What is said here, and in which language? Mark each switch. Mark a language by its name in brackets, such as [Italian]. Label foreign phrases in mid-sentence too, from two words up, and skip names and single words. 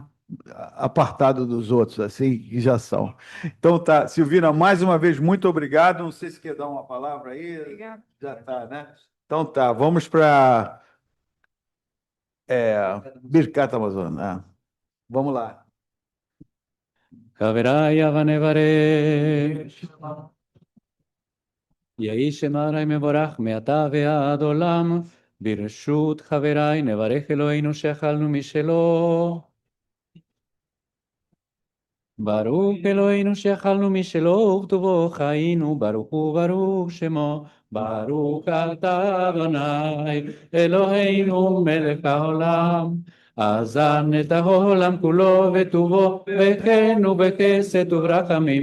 [Portuguese] Apartado dos outros, assim, que já são. Então tá, Silvina, mais uma vez, muito obrigado. Não sei se quer dar uma palavra aí. Obrigada. Já tá, né? Então tá, vamos para [Hebrew] ברכת המזון. [Portuguese] Vamos lá. [Hebrew] חבריי ונברך, יהי שמרי מבורך מעתה ועד עולם, ברשות חבריי נברך אלוהינו שאכלנו משלו. ברוך אלוהינו שאכלנו משלו ובטובו חיינו, ברוך הוא ברוך שמו, ברוך אתה אדוני אלוהינו מלך העולם, אזן את העולם כולו וטובו, בחן ובחסד וברחמים.